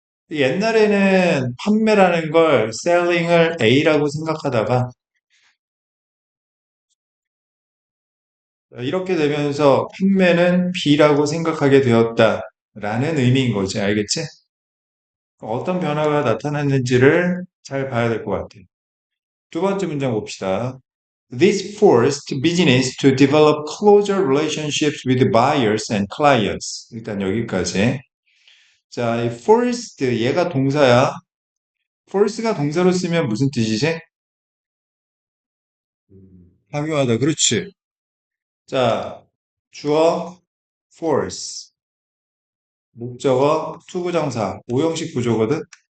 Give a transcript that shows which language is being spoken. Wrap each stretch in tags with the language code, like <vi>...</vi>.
<ko>옛날에는 판매라는 걸 selling을 A라고 생각하다가 이렇게 되면서 판매는 B라고 생각하게 되었다라는 의미인 거지. 알겠지? 어떤 변화가 나타났는지를 잘 봐야 될 것 같아요. 두 번째 문장 봅시다.</ko> <en>This forced business to develop closer relationships with buyers and clients.</en> <ko>일단 여기까지. 자, 이 forced 얘가 동사야. force가 동사로 쓰면 무슨 뜻이지? 강요하다. 그렇지. 자, 주어 force, 목적어 투부정사, 오형식 구조거든.</ko>